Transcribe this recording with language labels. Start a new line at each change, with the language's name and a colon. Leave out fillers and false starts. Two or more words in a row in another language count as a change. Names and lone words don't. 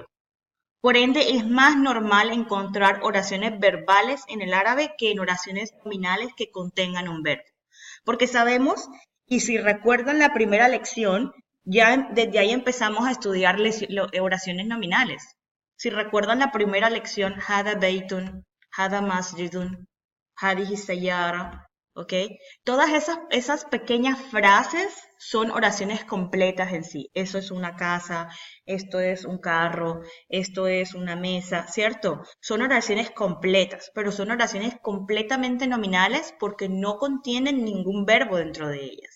Spanish: Por ende, es más normal encontrar oraciones verbales en el árabe que en oraciones nominales que contengan un verbo. Porque sabemos, y si recuerdan la primera lección, ya desde ahí empezamos a estudiar oraciones nominales. Si recuerdan la primera lección,
Arabic: هذا بيت، هذا مسجد، هذه سيارة,
Spanish: ¿ok? Todas esas pequeñas frases son oraciones completas en sí. Eso es una casa, esto es un carro, esto es una mesa, ¿cierto? Son oraciones completas, pero son oraciones completamente nominales porque no contienen ningún verbo dentro de ellas.